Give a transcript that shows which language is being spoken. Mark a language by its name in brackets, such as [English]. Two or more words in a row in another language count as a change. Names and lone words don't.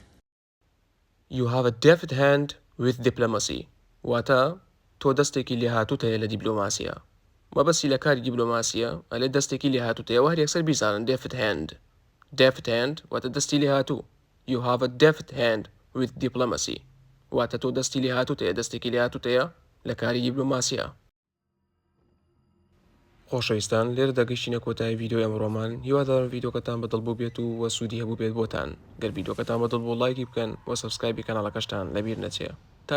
[English] You have a deft hand with diplomacy. [Central Kurdish] واتە تۆ دەستێکی لێهاتووتەیە لە دیپلۆماسیە. مەبەستی لە کاری دیپلۆماسیە ئەلێ دەستێکی لێهاتووتەیە و هەر یەکسەر بیزانن [English] deft hand. deft hand [Central Kurdish] واتە دەستی لێهاتوو. [English] You have a deft hand with diplomacy. [Central Kurdish] واتە تۆ دەستی لێهاتووتەیە دەستێکی لێهاتووتەیە لە کاری دیپلۆماسیە. خۆشەویستان لێرە دەگەیشتینە کۆتایی ڤیدیۆی ئەمڕۆمان. هیوادارم ڤیدیۆکەتان بەدڵ بوو بێت و وە سوودی هەبوو بێت بۆتان. گەر ڤیدیۆکەتان بەدڵ بوو لایکی بکەن و سەبسکرایبی کەناڵەکەشتان لەبیر نەچێ.